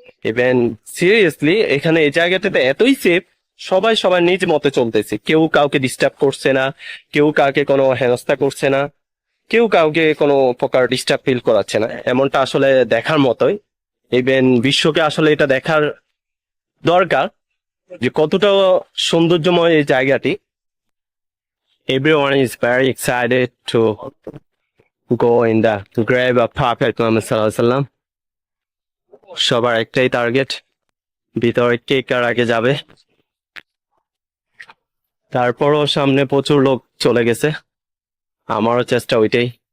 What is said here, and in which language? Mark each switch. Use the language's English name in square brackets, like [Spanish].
[Bangla] Even seriously এখানে এই জায়গাটাতে এতই সেফ, সবাই সবার নিজ মতে চলতেছে, কেউ কাউকে ডিস্টার্ব করছে না, কেউ কাউকে কোনো হেনস্থা করছে না, কেউ কাউকে কোনো প্রকার ডিস্টার্ব ফিল করাচ্ছে না। এমনটা আসলে দেখার মতোই। ইভেন বিশ্বকে আসলে এটা দেখার দরকার যে কতটা সৌন্দর্যময় এই জায়গাটি। [English] Everyone is very excited to go in the grave of Prophet Muhammad sallallahu alaihi wasallam. [Bangla] সবার একটাই টার্গেট, ভিতরে কে কার আগে যাবে। তারপরও সামনে প্রচুর লোক চলে গেছে, আমারও চেষ্টা ওইটাই।